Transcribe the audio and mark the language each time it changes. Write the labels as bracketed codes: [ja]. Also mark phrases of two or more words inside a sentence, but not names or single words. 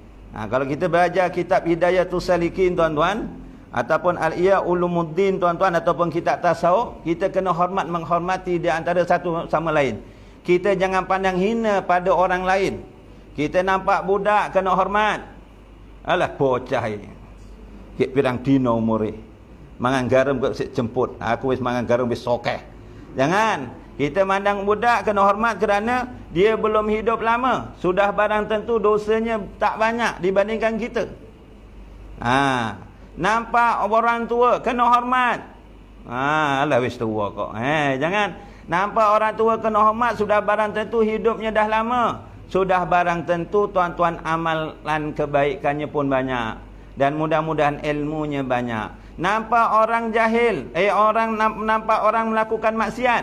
[ms] Kalau kita belajar kitab Hidayatus Salikin, tuan-tuan, ataupun Al-Ihya Ulumuddin tuan-tuan, ataupun kitab tasawuf, kita kena hormat menghormati di antara satu sama lain. Kita jangan pandang hina pada orang lain. Kita nampak budak kena hormat. [jv] Alah bocah ini. Kek pirang dino umure. Mangan garam kok sik jemput. Aku wis mangan garam wis sokeh. [ms] Jangan. Kita mandang budak kena hormat kerana dia belum hidup lama. Sudah barang tentu dosanya tak banyak dibandingkan kita. Nampak orang tua kena hormat. [jv] Alah wis tua kok. [ms] Jangan. Nampak orang tua kena hormat, sudah barang tentu hidupnya dah lama. Sudah barang tentu tuan-tuan amalan kebaikannya pun banyak. Dan mudah-mudahan ilmunya banyak. Nampak orang jahil, nampak orang melakukan maksiat.